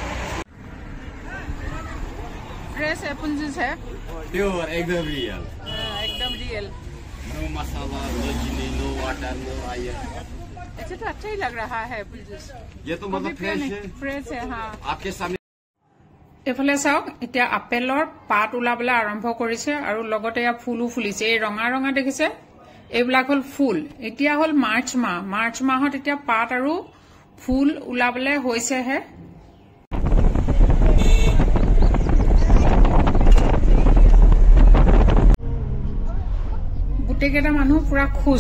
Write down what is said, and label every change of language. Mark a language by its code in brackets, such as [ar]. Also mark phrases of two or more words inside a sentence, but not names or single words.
[hi] फ्रेश एप्पल जूस है, प्योर एकदम रियल, एकदम रियल। नो मसाला, नो चीनी, नो वाटर, नो आयर। अच्छा, तो अच्छा ही लग रहा है एप्पल जूस। ये तो मतलब फ्रेश है। हाँ, आपके सामने। [as] এফালে চাওক, এতিয়া আপেলৰ পাত ওলাবলৈ আৰম্ভ কৰিছে আৰু লগতে ইয়াৰ ফুলো ফুলিছে। এই ৰঙা ৰঙা দেখিছে, এইবিলাক হল ফুল। এতিয়া হল মাৰ্চ মাহ। মাৰ্চ মাহত এতিয়া পাত আৰু ফুল ওলাবলৈ হৈছেহে। গোটেইকেইটা মানুহ পুৰা খুশ।